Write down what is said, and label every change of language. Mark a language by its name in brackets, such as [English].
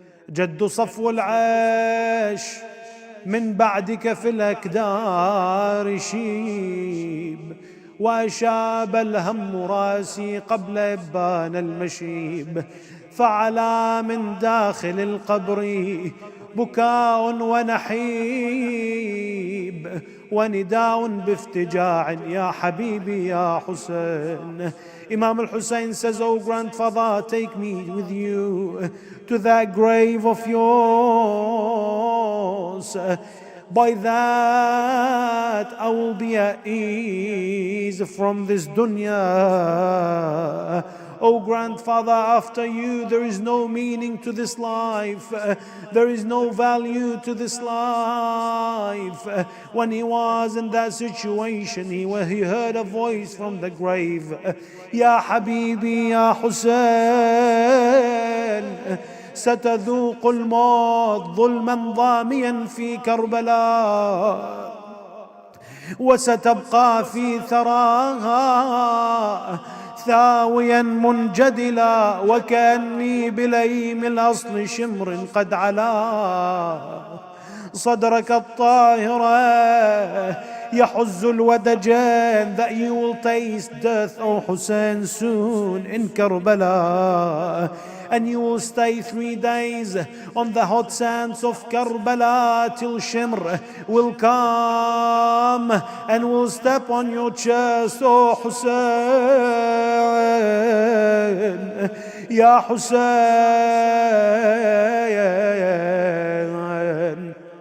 [Arabic] جد صفو العيش من بعدك في الأكدار شيب وأشاب الهم راسي قبل إبان المشيب فعلى من داخل القبر بكاء ونحيب ونداء بافتجاع يا حبيبي يا حسين. [English] Imam al-Hussein says, "Oh grandfather, take me with you to that grave of yours. By that I will be at ease from this dunya. Oh grandfather, after you there is no meaning to this life. There is no value to this life." When he was in that situation, he heard a voice from the grave. [Arabic] "Ya Habibi, Ya Hussein, ستذوق الموت ظلما ضاميا في كربلاء وستبقى في ثراها ثاويا منجدلا وكأني بليم الأصل شمر قد علا صدرك الطاهرة يحز الودجان." [English] That you will taste death, O Hussein, soon in Karbala, and you will stay 3 days on the hot sands of Karbala till Shimr will come and will step on your chest, O Hussein, Ya Hussein.